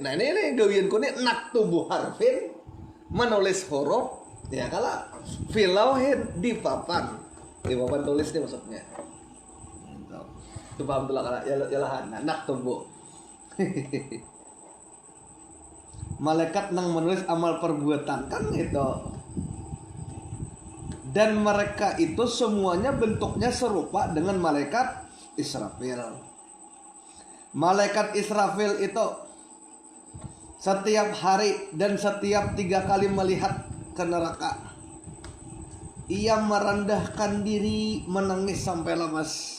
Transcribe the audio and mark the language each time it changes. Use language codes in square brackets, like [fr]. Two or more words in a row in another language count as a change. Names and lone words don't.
[bjn] Nah, ini gawianku ini [ar] نكتب حرفا, [bjn] menulis huruf, ya kalau filauhin di papan tulis nih maksudnya. Itu paham tuh lah, ya lah, naktubu. Malaikat nang menulis amal perbuatan kan itu. [id] Dan mereka itu semuanya bentuknya serupa dengan malaikat Israfil. Malaikat Israfil itu setiap hari dan setiap 3 kali melihat ke neraka, ia merendahkan diri, menangis sampai lemas.